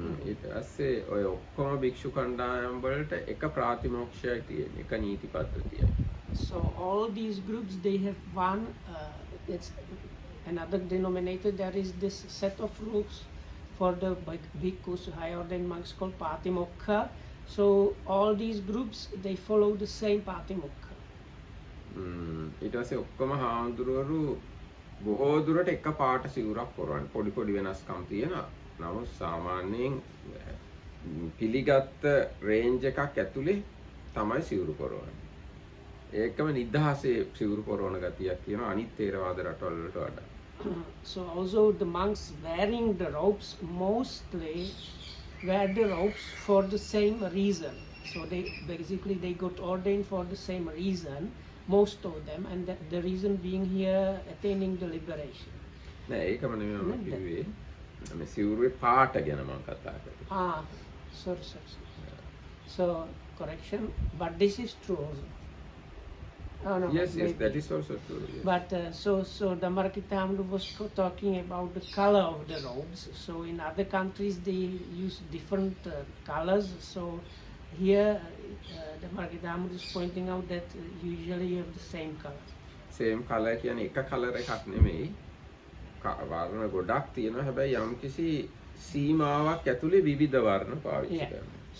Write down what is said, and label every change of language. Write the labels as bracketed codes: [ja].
[si] ඊට පස්සේ ඔය ඔක්කොම භික්ෂු කණ්ඩායම් වලට එක ප්‍රාතිමෝක්ෂයයි තියෙන්නේ. එක නීති පද්ධතියයි. [en] So all these groups, they have one, it's another denominator. There is this set of rules for the bhikkhus, high ordained monks called Patimokha. So all these groups, they follow the same Patimokha. ඊට පස්සේ ඔක්කොම හාමුදුරුවෝ බොහෝ දුරට එක පාට සිවුරක් පොරවන්නේ. පොඩි පොඩි වෙනස්කම් තියෙනවා. නමුත් සාමාන්‍යයෙන් පිළිගත් රේන්ජ් එකක් ඇතුලේ තමයි සිවුරු පොරවන්නේ. ඒකම නිදහසේ සිවුරු පොරවන ගතියක් තියෙනවා අනිත් තේරවාද රටවල් වලට වඩා. So also the monks wearing the robes mostly wear the robes for the same reason. So they got ordained for the same reason, most of them, and the reason being here attaining the liberation. [si] නෑ ඒකම නෙමෙයි මම කිව්වේ. මේ සිවුරුවේ පාට ගැන මම කතා කරේ. [en] Sorry. So correction, but this is true also. No, yes, that is also true. Yes. But so Dhammarakita was talking about the color of the robes. So in other countries they use different colors. So here Dhammarakita is pointing out that usually you have the same color. Same color [si] කියන්නේ එක color එකක් නෙමෙයි. වර්ණ ගොඩක් තියෙනවා. හැබැයි යම්කිසි සීමාවක් ඇතුලේ විවිධ වර්ණ පාවිච්චි කරනවා.